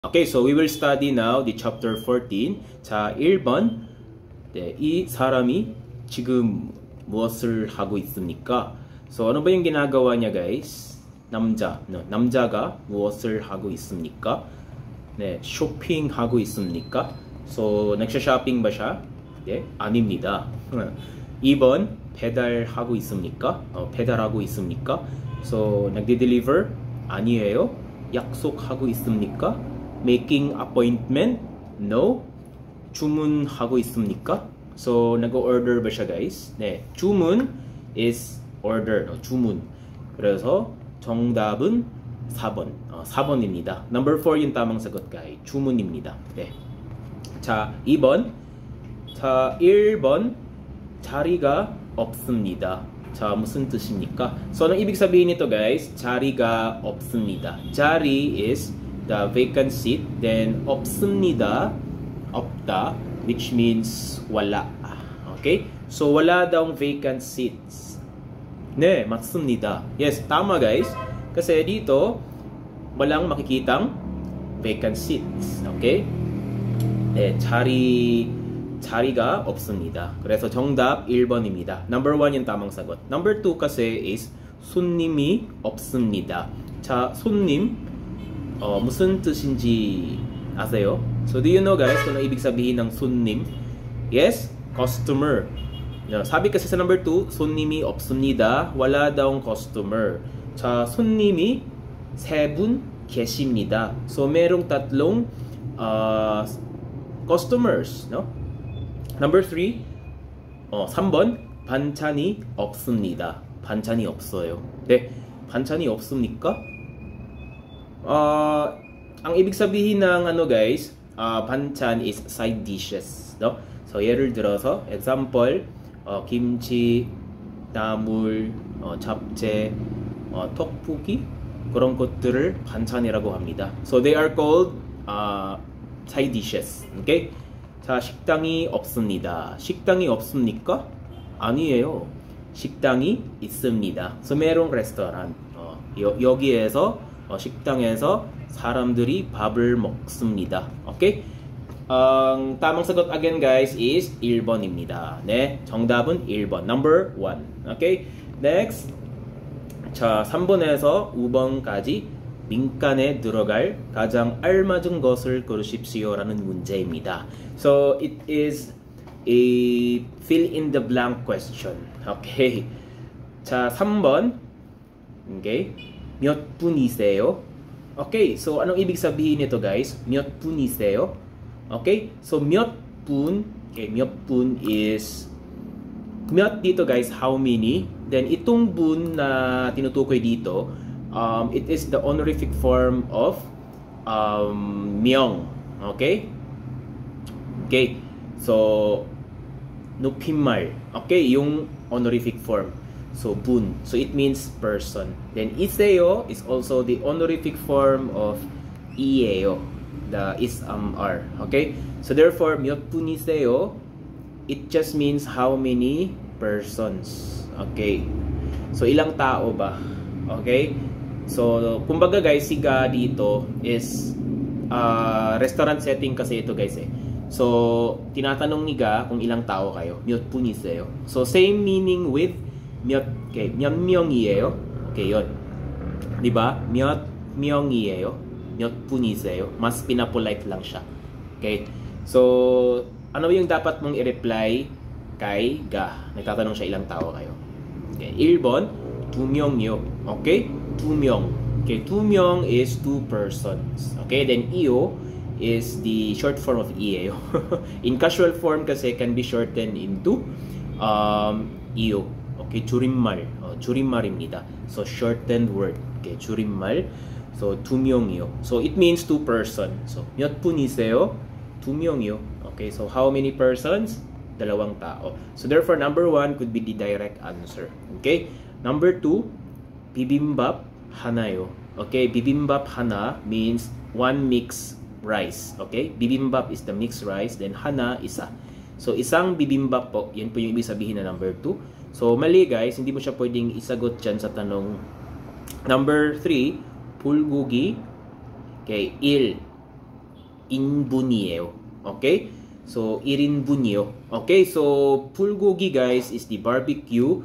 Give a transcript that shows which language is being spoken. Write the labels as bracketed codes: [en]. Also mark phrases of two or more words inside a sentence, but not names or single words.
[en] Okay, so we will study now the chapter 14. [ko] 자, 1번. 네, 이 사람이 지금 무엇을 하고 있습니까? [tl] So, ano ba yung ginagawa niya, guys? [ko] 남자가 무엇을 하고 있습니까? 네, 쇼핑하고 있습니까? [tl] So, nagsha-shopping ba siya? [ko] 네, 아닙니다. 2번, 배달하고 있습니까? 배달하고 있습니까? [tl] So, nagde-deliver? 아니에요. [ko] 약속하고 있습니까? [en] Making appointment? No. [ko] 주문하고 있습니까? [tl] So, nag-order ba siya, guys? [ko] 네, 주문 [en] is order, [ko] 주문. 그래서 정답은 4번. 4번입니다. [tl] Number 4 yung tamang sagot, guys. [ko] 주문입니다. 네. 자, 2번. 자, 1번. 자리가 없습니다. 자, 무슨 뜻입니까? [tl] So, anong ibig sabihin nito, guys? [ko] 자리가 없습니다. [en] 자리 is the vacant seat. Then, [ko] 없습니다. 없다, [en] which means wala. Okay? [tl] So, wala daw [en] vacant seats. [ko] 네, 맞습니다. [tl] Yes, tama, guys. Kasi dito, walang makikitang [en] vacant seats. [ko] Okay? 네, 자리가 없습니다. 그래서 정답 1번입니다. [tl] Number 1 yung tamang sagot. [en] Number 2 kasi is [ko] 손님이 없습니다. 자, 손님, 무슨 뜻인지 아세요? [en] So, do you know, [tl] guys, kung ano ibig sabihin ng 손님? Yes, customer. Sabi kasi sa number 2, [ko] 손님이 없습니다. [tl] Wala daw customer. [ko] 자, 손님이 3분 계십니다. [tl] So, merong tatlong customers, no? [en] Number 3, [ko] 3번, 반찬이 없습니다. 반찬이 없어요. 네, 반찬이 없습니까? [tl] Ang ibig sabihin ng guys, [en] 반찬 is side dishes, no? So, [ko] 예를 들어서, example, 김치, 나물, 잡채, 떡볶이, 그런 것들을 반찬이라고 합니다. [en] So, they are called side dishes. [ko] Okay? 자, 식당이 없습니다. 식당이 없습니까? 아니에요. 식당이 있습니다. [tl] So, merong restaurant. [ko] 여기에서, 식당에서 사람들이 밥을 먹습니다. [tl] Okay? Ang tamang sagot again, guys, is 1번입니다. [ko] 네, 정답은 1번. [en] Number 1. Okay? Next. [ko] 자, 3번에서 5번까지 민간에 들어갈 가장 알맞은 것을 고르십시오라는 문제입니다. [en] So, it is a fill in the blank question. Okay? [ko] 자, 3번. [en] Okay? [ko] 몇 분이세요? [tl] Okay, so anong ibig sabihin nito, guys? [ko] 몇 분이세요? [en] Okay? So [ko] 몇 분, okay, 몇 분 is 몇 dito, guys, [en] how many? [tl] Then itong 분 na tinutukoy dito, [en] it is the honorific form of 명. Okay? Okay. So 높임말. Okay, yung honorific form. So, 분. So, it means person. Then, iseo is also the honorific form of ieo. The is-am-are. Okay? So, therefore, [ko] 몇 분이세요? [en] It just means how many persons. Okay? So, [tl] ilang tao ba? Okay? So, kumbaga, guys, siga dito is [en] restaurant setting [tl] kasi ito, guys, eh. So, tinatanong ni Ga kung ilang tao kayo. [ko] 몇 분이세요? [en] So, same meaning with [ko] 몇 명이에요? [en] Okay, yun. [tl] Diba? [ko] 몇 명이에요? 몇 분이세요? [tl] Mas pinapolite lang siya. [en] Okay? [tl] So, ano yung dapat mong i-reply kay Ga? Nagtatanong siya ilang tao kayo. [ko] Okay. 1번, 2명이요. Okay? 2명. [en] Okay, 2명 is 2 persons. Okay? Then, iyo is the short form of ieo. In casual form kasi can be shortened into iyo. [ko] Okay, 줄임말. 줄임말입니다. [en] So, shortened word. Okay, 줄임말. So, 2명이요. So, it means 2 person. So, [ko] 몇 분이세요? 2명이요. [en] Okay, so how many persons? [tl] 2 tao. [en] So, therefore, number 1 could be the direct answer. Okay? Number 2, [ko] bibimbap 하나요. [en] Okay, [ko] bibimbap 하나 [en] means 1 mixed rice. Okay? Bibimbap is the mixed rice, then 하나, [tl] isa. So, isang bibimbap po, yan po yung ibig sabihin na number 2. So, mali, guys, hindi mo siya pwedeng isagot dyan sa tanong. [en] Number 3, [ko] bulgogi. Okay, 1인분이에요. Okay? So 1인분이요. [en] Okay? So 불고기 guys is the barbecue.